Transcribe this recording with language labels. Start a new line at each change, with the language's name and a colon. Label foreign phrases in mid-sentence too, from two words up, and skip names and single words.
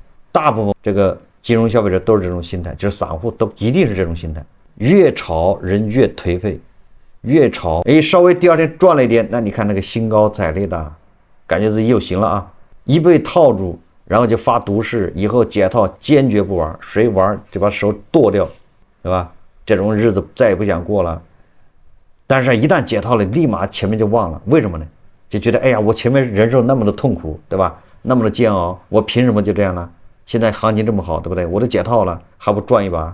Chinese: 大部分這個金融消費者都是這種心態，就是散戶都一定是這種心態。越炒人越頹廢，越炒哎稍微第二天賺了一點，那你看那個興高采烈的，感覺自己又行了啊！一被套住，然後就發毒誓，以後解套堅決不玩，誰玩就把手剁掉，對吧？這種日子再也不想過了。但是一旦解套了，立馬前面就忘了，為什麼呢？就覺得哎呀，我前面忍受那麼的痛苦，對吧？那麼的煎熬，我憑什麼就這樣呢？現在行情這麼好，對不對？我都解套了，還不賺一把？